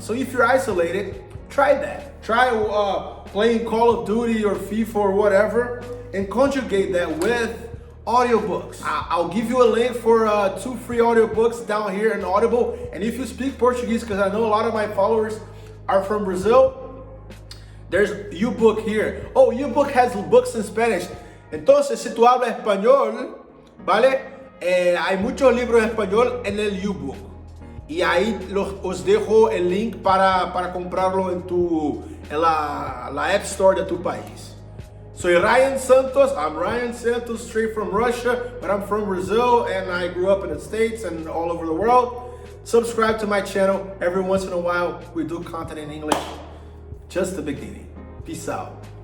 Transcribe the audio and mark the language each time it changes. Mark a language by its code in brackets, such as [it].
[en] So if you're isolated, try that. Try playing Call of Duty or FIFA or whatever and conjugate that with audiobooks. I'll give you a link for 2 free audiobooks down here in Audible. And if you speak Portuguese, because I know a lot of my followers are from Brazil, there's YouBook here. Oh, YouBook has books in Spanish. [es] Entonces, si tú hablas español, ¿vale? Hay muchos libros en español en el YouBook. Y ahí os dejo el link para comprarlo en la App Store de tu país. Soy Ryan Santos. [en] I'm Ryan Santos, straight from Russia, but I'm from Brazil and I grew up in the States and all over the world. Subscribe to my channel. Every once in a while, we do content in English. Just the beginning. Peace out.